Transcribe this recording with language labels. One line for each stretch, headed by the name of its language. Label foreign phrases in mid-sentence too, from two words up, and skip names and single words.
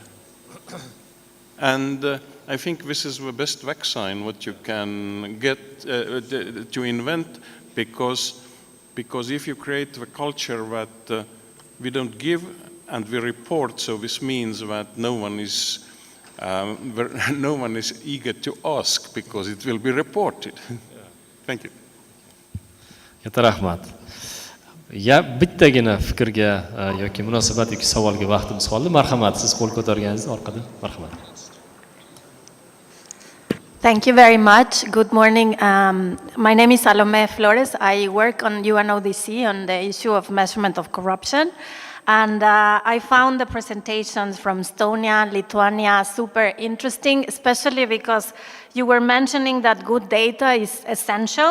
English: And I think this is the best vaccine what you can get to invent, because if you create the culture that we don't give and we report, so this means that no one is eager to ask because it will be reported. Thank you.
Uzbek: Katta rahmat. Bittagina fikrga yoki munosabat yoki savolga vaqtimiz qoldi. Marhamat, siz qo'l ko'targaningiz orqada. Marhamat.
English: Thank you very much. Good morning. My name is Salome Flores. I work on UNODC on the issue of measurement of corruption. And I found the presentations from Estonia, Lithuania super interesting, especially because you were mentioning that good data is essential.